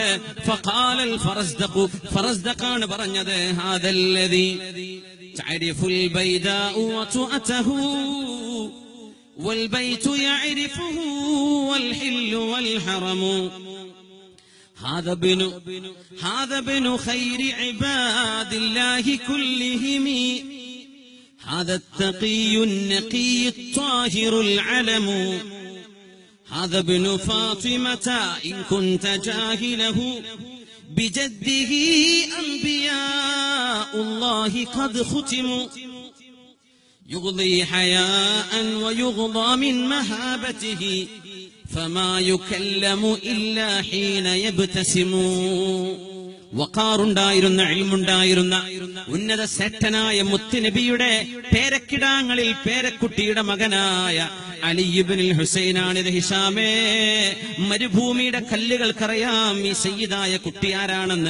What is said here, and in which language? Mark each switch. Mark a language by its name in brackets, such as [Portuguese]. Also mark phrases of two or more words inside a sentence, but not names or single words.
[Arabic] فقال الفرزدق, [Malayalam] ഫറസ്ദഖാണ് പറഞ്ഞത്, [Arabic] هذا الذي تعرف البطحاء وطأته والبيت يعرفه والحل والحرم. هذا ابن خير عباد الله كلهم. هذا التقي النقي الطاهر العلم. هذا ابن فاطمة إن كنت جاهله بجده أنبياء الله قد ختموا. يغضي حياء ويغضى من مهابته فما يكلم إلا حين يبتسم. [Malayalam] വഖാറുണ്ടായിരുന്ന, ഇൽമുണ്ടായിരുന്ന ഉന്നത ശ്രേഷ്ഠനായ മുത്തുനബിയുടെ പേരക്കിടാങ്ങളിൽ പേരക്കുട്ടിയുടെ മകനായ അലി ഇബ്നുൽ ഹുസൈനാണിത്. ഹിശാമേ, മരുഭൂമിയുടെ കല്ലുകൾക്കറിയാം ഈ സയ്യിദായ കുട്ടി ആരാണെന്ന്.